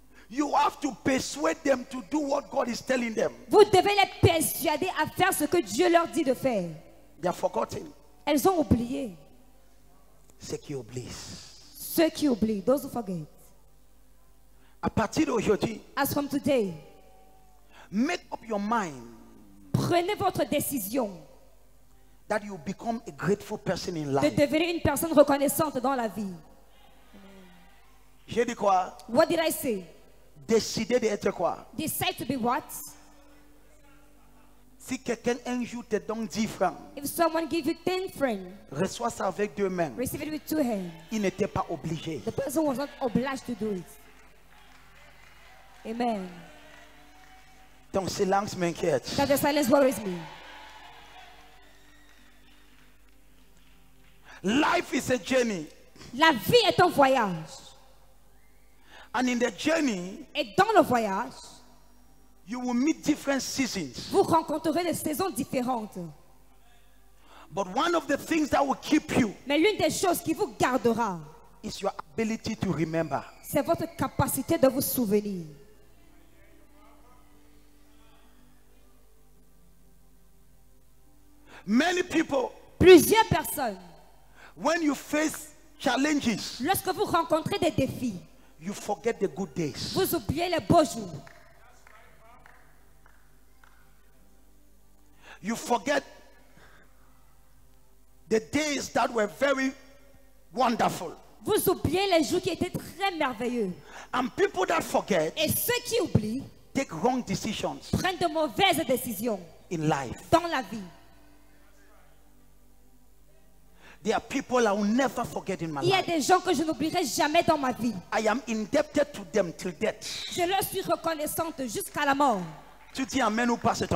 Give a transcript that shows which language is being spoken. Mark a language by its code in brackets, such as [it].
[en] You have to persuade them to do what God is telling them. [fr] Vous devez les persuader à faire ce que Dieu leur dit de faire. [en] They are forgotten. [fr] Elles ont oublié. Ceux qui oublient. Ceux qui oublient, [en] those who forget. [fr] À partir d'aujourd'hui, [en] As from today, make up your mind [fr] prenez votre décision [en] that you become a grateful person in [fr] de [en] life. [fr] devenir une personne reconnaissante dans la vie. J'ai dit quoi? [en] What did I say? [fr] Décider d'être quoi? [en] Decide to be what? [fr] Si quelqu'un un jour te donne 10 francs, [en] If someone gives you 10 friends, [fr] reçois ça avec 2 mains. [en] receive it with 2 hands. [fr] Il n'était pas obligé. [en] The person was not obliged to do it. Amen. [fr] Ton silence m'inquiète. [en] That the silence worries me. Life is a journey. [fr] La vie est un voyage. [en] And in the journey, [fr] Et dans le voyage, [en] you will meet different seasons. [fr] vous rencontrerez des saisons différentes. [en] But one of the things that will keep you [fr] Mais l'une des choses qui vous gardera, [en] is your ability to remember. [fr] c'est votre capacité de vous souvenir. [en] Many people, [fr] Plusieurs personnes, [en] when you face challenges, [fr] lorsque vous rencontrez des défis, [en] you forget the good days. [fr] vous oubliez les beaux jours. [en] You forget the days that were very wonderful. [fr] Vous oubliez les jours qui étaient très merveilleux. [en] And people that forget [fr] Et ceux qui oublient [en] take wrong decisions [fr] prennent de mauvaises décisions [en] in life. [fr] dans la vie. [en] There are people I will never forget in my [fr] Il y a [en] life. [fr] des gens que je n'oublierai jamais dans ma vie. [en] I am indebted to them till death. [fr] Je leur suis reconnaissante jusqu'à la mort. Tu dis amen ou pas, c'est ton